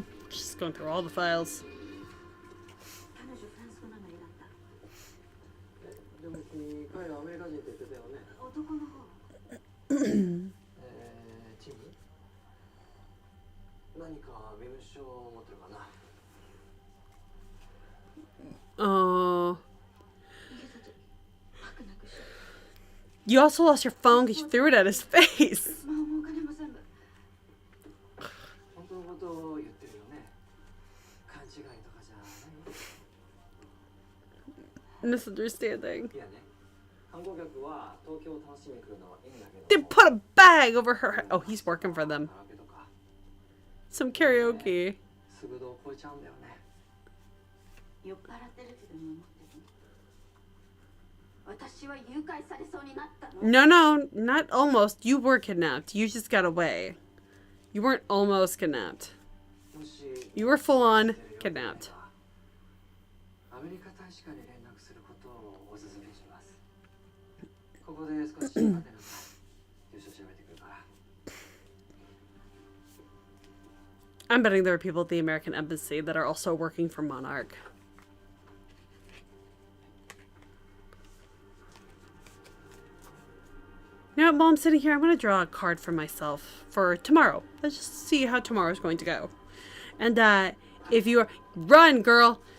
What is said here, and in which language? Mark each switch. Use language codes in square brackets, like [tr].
[en] Just going through all the files. [ja] 彼女フランス語なのになった。でも君、彼はアメリカ人って言ってたよね。男の方。チーム何か身分証を持ってるかな。 [en] Oh. [ja] 逃げた時、パックなくして。 [en] You also lost your phone because you threw it at his face. [ja] スマホもお金も全部。本当のことを言ってるよね。勘違いとかじゃない。 [en] Misunderstanding. [ja] いやね。観光客は東京を楽しみに来るのはいいんだけど。 [en] They put a bag over her head. Oh, he's working for them. [ja] カラオケとか [en] Some karaoke. [ja] すぐ度を超えちゃうんだよね。酔っ払ってるってでも思ってるの。私は誘拐されそうになったの。 [en] No, no, not almost. You were kidnapped. You just got away. You weren't almost kidnapped. [ja] もし [en] You were full on kidnapped. [ja] アメリカ大使館に連絡することをお勧めします。ここで少し待てなさい。住所調べてくるから。 [en] I'm betting there are people at the American Embassy that are also working for Monarch. You know what, while I'm sitting here, I'm going to draw a card for myself for tomorrow. Let's just see how tomorrow's going to go. And if you are... Run, girl!